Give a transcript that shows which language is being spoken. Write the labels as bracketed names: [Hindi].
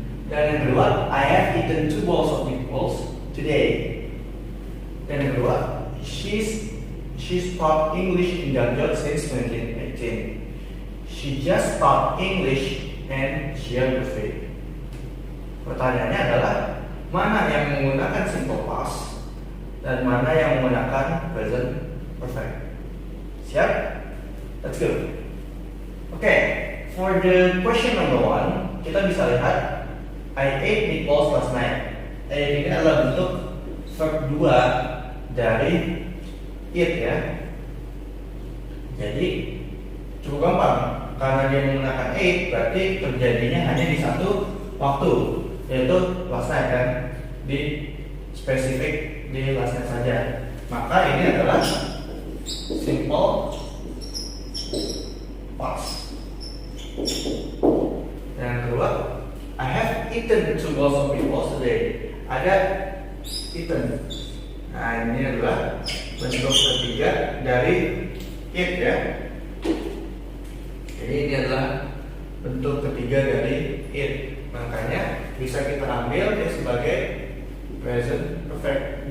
[Indonesian] Dan yang kedua, [English] I have eaten 2 bowls of meatballs today. [Indonesian] Dan yang kedua, [English] she's taught English in Jamjot since 2018. She just taught English and geography. [Indonesian] Pertanyaannya adalah mana yang menggunakan simple past dan mana yang menggunakan present perfect. Siap? [English] Let's go. Okay, for the question number 1, [Indonesian] kita bisa lihat [English] I ate meatballs last night. [Indonesian] Ini adalah bentuk verb 2 dari eat ya. Jadi cukup gampang, karena dia menggunakan ate berarti terjadinya hanya di satu waktu, yaitu [English] last night [Indonesian] kan, di spesifik di last night saja. Maka ini adalah simple past. [English] Yang kedua, I have eaten 2 bowls of meatballs today. [Indonesian] Ada eaten. Nah, ini adalah bentuk ketiga dari eat ya. Jadi ini adalah bentuk ketiga dari eat. Makanya bisa kita ambil dia sebagai present perfect.